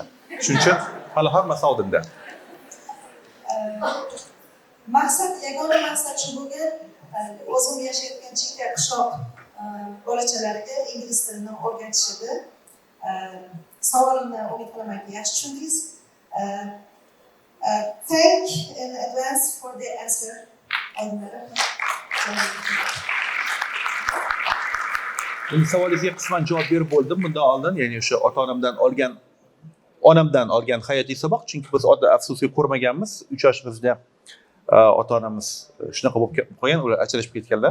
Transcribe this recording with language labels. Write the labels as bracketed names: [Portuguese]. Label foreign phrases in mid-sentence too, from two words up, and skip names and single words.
[Uzbek] Shuning uchun hali hammasi oldinda. yagona maqsad shu bo'lgan, o'zim yashayotgan chekka qishloq bolachalariga ingliz tilini o'rgatish edi. Savolimni umid qilamanki yaxshi tushundingiz. [English] Thank in advance for the answer. [Uzbek] Endi savolingizga qisman javob berib bo'ldim bundan oldin, ya'ni o'sha onamdan olgan hayotiy saboq, chunki biz afsuski ko'rmaganmiz. 3 yoshimizda ota-onamiz shunaqa bo'lib qolgan, ular ajrashib ketganlar.